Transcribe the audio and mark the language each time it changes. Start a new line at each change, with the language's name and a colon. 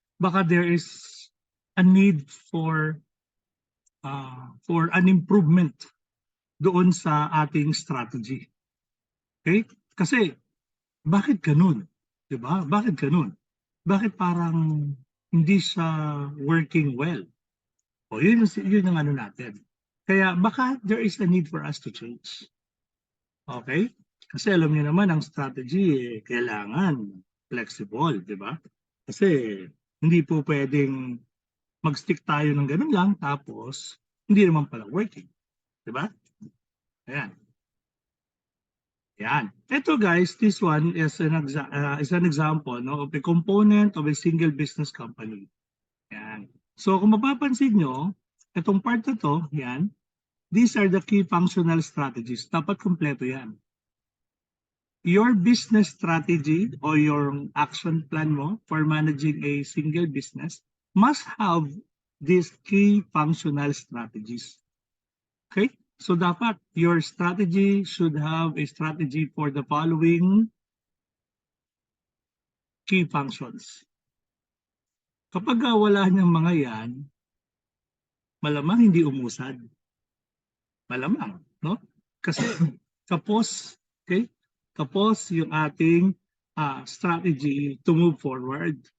Filipino: Baka
English: there is a need for an improvement
Filipino: doon sa ating
English: strategy. Okay?
Filipino: Kasi bakit ganun? 'Di ba? Bakit ganun? Bakit parang hindi siya working well? Yun ang ano natin. Kaya baka
English: there is a need for us to change. Okay?
Filipino: Kasi alam niyo naman ang strategy kailangan flexible, 'di ba? Kasi hindi po pwedeng mag-stick tayo ng ganun lang tapos hindi naman pala working, 'di ba? Ayan. Yan. Ito
English: guys, this one is an example no, of a component of a single business company. Yan. So
Filipino: kung mapapansin nyo, itong
English: part
Filipino: na to, yan,
English: these are the key functional strategies.
Filipino: Dapat kumpleto yan.
English: Your business strategy or your action plan mo for managing a single business must have these key functional strategies. Okay? So
Filipino: dapat
English: your strategy should have a strategy for the following key functions.
Filipino: Kapag wala niyang mga yan, malamang hindi umusad. Malamang, no? Kasi kapos, okay? Kapos yung ating
English: strategy to move forward.